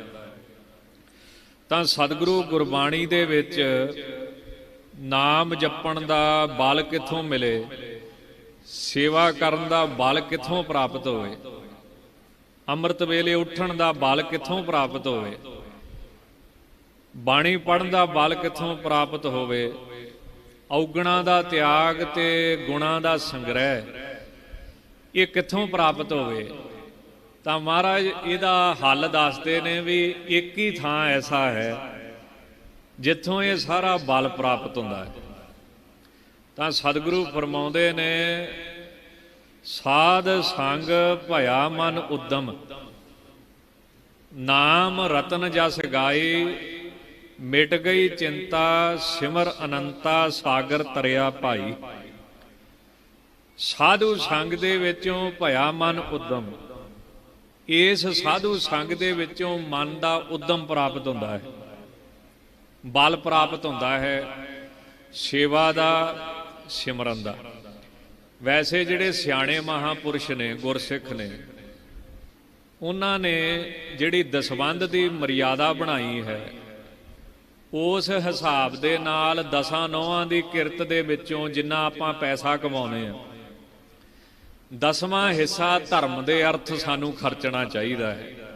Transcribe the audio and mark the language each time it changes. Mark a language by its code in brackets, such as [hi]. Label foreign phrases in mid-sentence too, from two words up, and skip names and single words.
[pa] ਤਾਂ ਸਤਿਗੁਰੂ ਗੁਰਬਾਣੀ ਦੇ ਵਿਚ ਨਾਮ ਜਪਣ ਦਾ ਬਲ ਕਿੱਥੋਂ ਮਿਲੇ, ਸੇਵਾ ਕਰਨ ਦਾ ਬਲ ਕਿੱਥੋਂ ਪ੍ਰਾਪਤ ਹੋਏ, ਅੰਮ੍ਰਿਤ ਵੇਲੇ ਉਠਣ ਦਾ ਬਲ ਕਿੱਥੋਂ ਪ੍ਰਾਪਤ ਹੋਏ, ਬਾਣੀ ਪੜ੍ਹਨ ਦਾ ਬਲ ਕਿੱਥੋਂ ਪ੍ਰਾਪਤ ਹੋਵੇ, ਔਗਣਾਂ ਦਾ ਤਿਆਗ ਤੇ ਗੁਣਾਂ ਦਾ ਸੰਗ੍ਰਹਿ ਇਹ ਕਿੱਥੋਂ ਪ੍ਰਾਪਤ ਹੋਵੇ। ਤਾਂ ਮਹਾਰਾਜ ਇਹਦਾ ਹੱਲ ਦੱਸਦੇ ਨੇ ਭੀ ਇਕ ਹੀ ਥਾਂ ਐਸਾ ਹੈ ਜਿੱਥੋਂ ਇਹ ਸਾਰਾ ਬਲ ਪ੍ਰਾਪਤ ਹੁੰਦਾ ਹੈ। ਤਾਂ ਸਤਿਗੁਰੂ ਫਰਮਾਉਂਦੇ ਨੇ, ਸਾਧ ਸੰਗ ਭਇਆ ਮਨ ਉੱਦਮ, ਨਾਮ ਰਤਨ ਜਸ ਗਾਈ, ਮਿਟ ਗਈ ਚਿੰਤਾ ਸਿਮਰ ਅਨੰਤਾ, ਸਾਗਰ ਤਰਿਆ ਭਾਈ। ਸਾਧੂ ਸੰਗ ਦੇ ਵਿਚੋਂ ਭਇਆ ਮਨ ਉੱਦਮ, ਇਸ ਸਾਧੂ ਸੰਗ ਦੇ ਵਿਚੋਂ ਮਨ ਕਾ ਉੱਦਮ ਪ੍ਰਾਪਤ ਹੁੰਦਾ ਹੈ, ਬਲ ਪ੍ਰਾਪਤ ਹੁੰਦਾ ਹੈ ਸੇਵਾ ਦਾ, ਸਿਮਰਨ ਦਾ। ਵੈਸੇ ਜਿਹੜੇ ਸਿਆਣੇ ਮਹਾਂਪੁਰਖ ਨੇ, ਗੁਰਸਿੱਖ ਨੇ, ਉਨ੍ਹਾਂ ਨੇ ਜਿਹੜੀ ਦਸਵੰਧ ਦੀ ਮਰਯਾਦਾ ਬਣਾਈ ਹੈ, ਉਸ ਹਿਸਾਬ ਦੇ ਨਾਲ ਦਸਾਂ ਨਹੁੰਆਂ ਦੀ ਕਿਰਤ ਦੇ ਵਿਚੋਂ ਜਿੰਨਾ ਆਪਾਂ ਪੈਸਾ ਕਮਾਉਨੇ ਆਂ, 10ਵਾਂ ਹਿੱਸਾ ਧਰਮ ਦੇ ਅਰਥ ਸਾਨੂੰ ਖਰਚਣਾ ਚਾਹੀਦਾ ਹੈ।